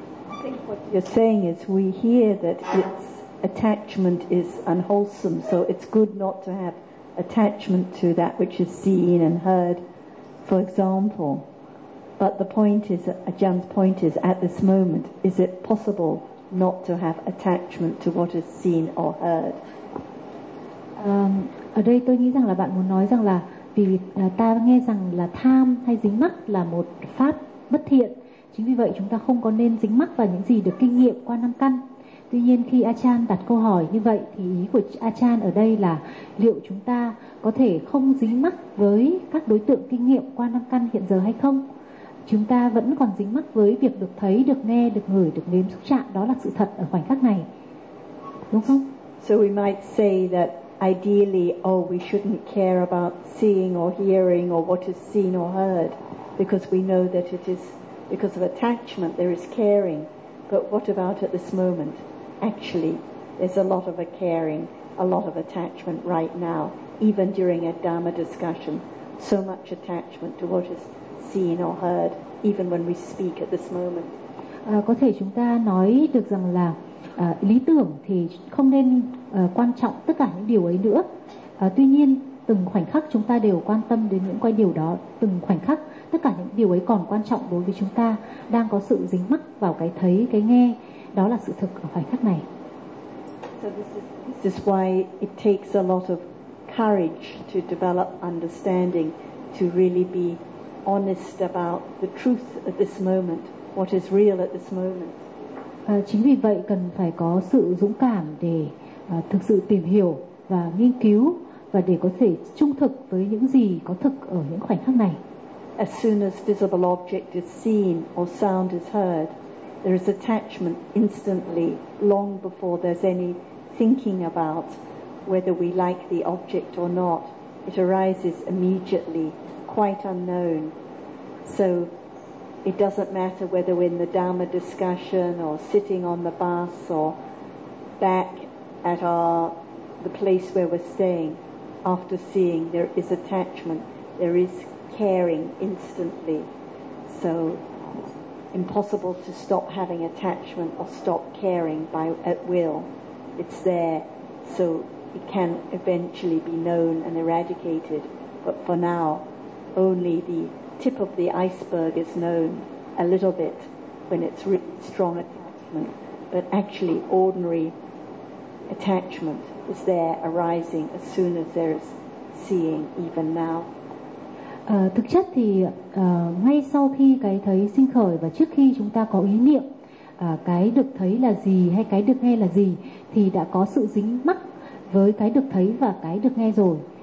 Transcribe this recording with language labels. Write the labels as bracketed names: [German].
[English] I think what you're saying is we hear that its attachment is unwholesome, so it's good not to have attachment to that which is seen and heard, for example. But the point is, Ajahn's point is, at this moment, is it possible not to have attachment to what is seen or heard? [Vietnamese] Ở đây tôi nghĩ rằng là bạn muốn nói rằng là vì ta nghe rằng là tham hay dính mắc là một pháp bất thiện. Chính vì vậy chúng ta không có nên dính mắc vào những gì được kinh nghiệm qua năm căn. Tuy nhiên khi A Chan đặt câu hỏi như vậy thì ý của A Chan ở đây là liệu chúng ta có thể không dính mắc với các đối tượng kinh nghiệm qua năm căn hiện giờ hay không? Chúng ta vẫn còn dính mắc với việc được thấy, được nghe, được ngửi, được nếm, xúc chạm, đó là sự thật ở khoảnh khắc này. Đúng không? [English] So we might say that ideally oh we shouldn't care about seeing or hearing or what is seen or heard because we know that it is because of attachment, there is caring. But what about at this moment? Actually, there's a lot of a caring a lot of attachment right now, even during a Dharma discussion. So much attachment to what is seen or heard, even when we speak at this moment. [Vietnamese] Có thể chúng ta nói được rằng là lý tưởng thì không nên quan trọng tất cả những điều ấy nữa. Tuy nhiên, từng khoảnh khắc chúng ta đều quan tâm đến những cái điều đó, từng khoảnh khắc tất cả những điều ấy còn quan trọng đối với chúng ta, đang có sự dính mắc vào cái thấy, cái nghe, đó là sự thực ở khoảnh khắc này. [English] So this is why it takes a lot of courage to develop understanding, to really be honest about the truth at this moment, what is real at this moment. [Vietnamese] Chính vì vậy cần phải có sự dũng cảm để thực sự tìm hiểu và nghiên cứu và để có thể trung thực với những gì có thực ở những khoảnh khắc này. [English] As soon as visible object is seen or sound is heard, there is attachment instantly, long before there's any thinking about whether we like the object or not. It arises immediately, quite unknown. So it doesn't matter whether we're in the Dharma discussion or sitting on the bus or back at the place where we're staying. After seeing, there is attachment, there is caring instantly. So impossible to stop having attachment or stop caring by at will. It's there, so it can eventually be known and eradicated. But for now, only the tip of the iceberg is known, a little bit, when it's really strong attachment. But actually, ordinary attachment is there arising as soon as there is seeing, even now. [Vietnamese] Thực chất thì ngay sau khi cái thấy sinh khởi và trước khi chúng ta có ý niệm cái được thấy là gì hay cái được nghe là gì thì đã có sự dính mắc với cái được thấy và cái được nghe rồi.